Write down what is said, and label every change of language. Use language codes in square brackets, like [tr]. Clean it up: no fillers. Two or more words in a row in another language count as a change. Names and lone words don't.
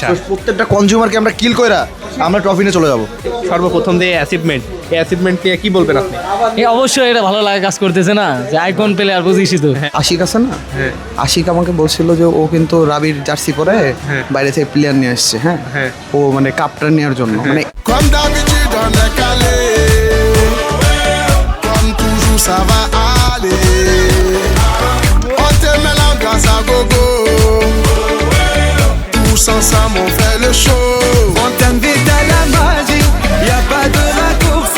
[bn] তো প্রত্যেকটা কনজিউমারকে আমরা কিল কইরা আমরা ট্রফি নিয়ে চলে যাব। সর্বপ্রথম দিয়ে অ্যাচিভমেন্ট নিয়ে কি বলবেন আপনি? অবশ্যই এটা ভালো লাগে কাজ করতেছে না, যে [en] icon player [bn] বুঝিস তো। আশিক আছে না? আশিক আমাকে বলছিল যে ও কিন্তু রাবির জার্সি পরে বাইরে থেকে প্লেয়ার নিয়ে আসছে। হ্যাঁ, ও মানে কাপটা নেওয়ার জন্য। মানে [fr] Comme d'habitude, on est calé. Comme toujours, ça va aller. On te met l'ambiance à gogo. Tous ensemble, on fait le show. On t'invite à la magie, y a pas de raccourci.